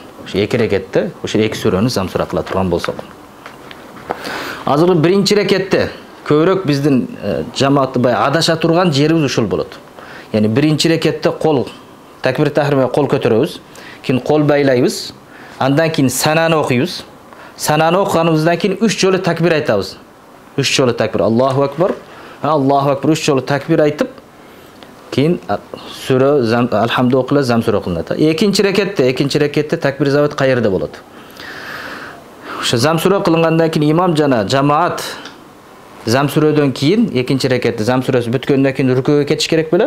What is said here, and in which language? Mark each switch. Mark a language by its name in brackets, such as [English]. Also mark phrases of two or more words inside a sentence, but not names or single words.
[Kyrgyz] Ошо эки рекетте ошол эки сүрөнү зам сүрө кыла турган болсок. Азыр биринчи рекетте көбүрөөк биздин жамаатты бай адаша турган жерибиз ушул болот. Яни биринчи рекетте кол такбир тахримге кол көтөрөбүз, кийин кол байлайбыз, андан кийин сананы окуйбуз. Сананы окуганыбыздан кийин 3 жолу такбир айтабыз. 3 жолу такбир, [Arabic] الله أكبر الله أكبر [Kyrgyz] 3 жолу такбир айтып, кийин сүрө алхамду окула зам сүрө кылынат. Экинчи рекетте такбир зават кайерде болот? Ошо зам сүрө кылынгандан кийин имам жана жамаат зам сүрөдөн кийин экинчи рекетте зам сүрөсү бүткөндөн кийин рүкүүгө кетиш керек беле?